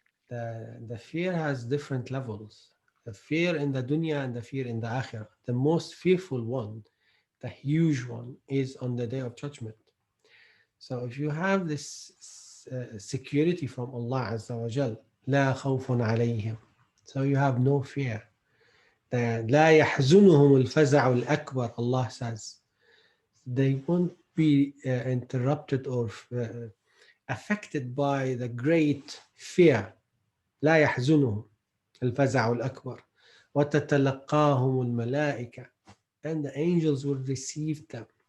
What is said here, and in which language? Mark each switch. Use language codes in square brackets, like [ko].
[en] The fear has different levels. The fear in the dunya and the fear in the akhirah. The most fearful one, the huge one, is on the Day of Judgment. So if you have this security from Allah Azza wa Jal, [ar] لا خوف عليهم, [en] so you have no fear. [ar] لا يحزنهم الفزع الأكبر, [en] Allah says. They won't be interrupted or affected by the great fear. [ar] لا يحزنهم الفزع الأكبر وتتلقاهم الملائكة, [en] and the angels will receive them.